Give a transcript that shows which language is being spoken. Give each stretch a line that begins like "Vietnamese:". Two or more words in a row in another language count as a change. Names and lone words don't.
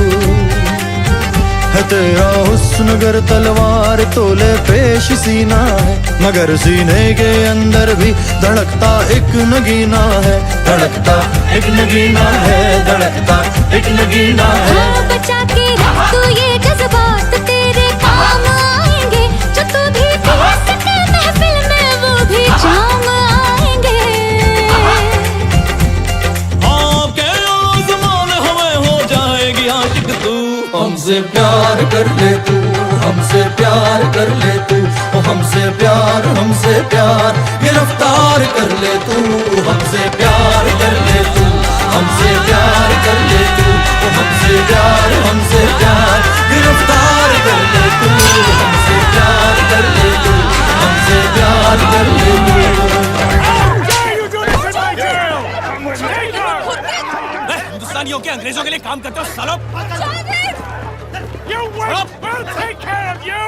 Hindi: है तेरा हुस्न गर तलवार तोले पेश सीना है, मगर सीने के अंदर भी धड़कता एक नगीना है, धड़कता एक नगीना है, धड़कता एक नगीना है। बचा के रख तू ये जज्बात, तेरे काम आएंगे, जो तू भी पी सके महफिल में वो भी जाम आएंगे। आके आज़मान हमें हो जाएगी आशिक तू, हमसे प्यार कर ले तू, हमसे प्यार कर ले तू, हमसे प्यार गिरफ्तार कर ले तू, हमसे प्यार कर ले तू, हमसे प्यार कर ले तू, हमसे प्यार गिरफ्तार कर ले तू, हमसे प्यार कर ले तू, हमसे प्यार कर ले तू। हिंदुस्तानियों के अंग्रेजों के लिए काम करते हो सालों।
English: You wait, we'll take care of you!